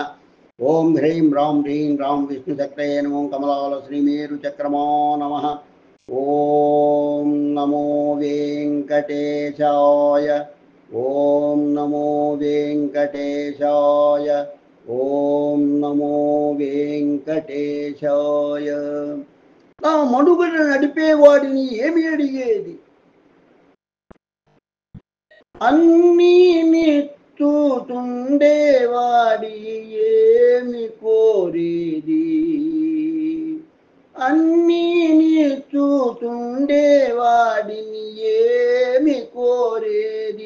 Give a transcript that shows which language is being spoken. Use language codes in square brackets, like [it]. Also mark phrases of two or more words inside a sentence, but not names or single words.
[sa] ओम ह्रीं राम ह्रीं राम विष्णुशक्तये नमो कमलाल श्रीमेरुचक्रमा नमः। ओम नमो वेंकटेशाय। ओम नमो वेंकटेशाय। ओम नमो वेंकटेशाय। [te] నా మనుగడ నడిపేవాడిని ఏమి అడిగేది? అన్నీ నిత్తుతుండేవాడి ఏమి కోరేది? అన్నీ నిత్తుతుండేవాడిని ఏమి కోరేది?